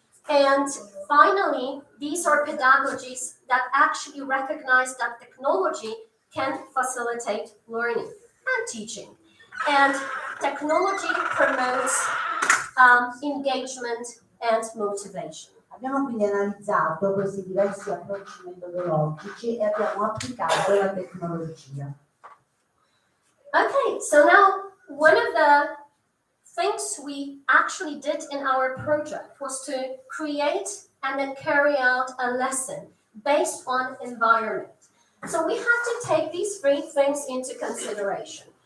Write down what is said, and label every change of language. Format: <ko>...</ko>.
<en>And finally, these are pedagogies that actually recognize that technology can facilitate learning and teaching. And technology promotes engagement and motivation.</en> <it>Abbiamo quindi analizzato questi diversi approcci metodologici e abbiamo applicato la tecnologia.</it> <en>Okay, so now one of the things we actually did in our project was to create and then carry out a lesson based on environment. So we had to take these three things into consideration.</en>